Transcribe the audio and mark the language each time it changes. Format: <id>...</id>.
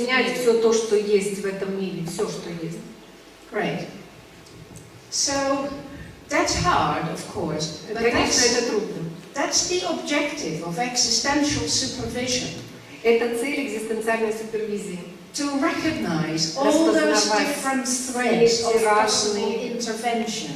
<ru>принять все то, что есть в этом мире, все, что есть.</ru> <en>Great. So that's hard, of course, but</en> <ru>Конечно, это трудно.</ru> <en>that's the objective of existential supervision.</en> <ru>Это цель экзистенциальной супервизии.</ru> <en>To recognize all those different threads of possible intervention.</en>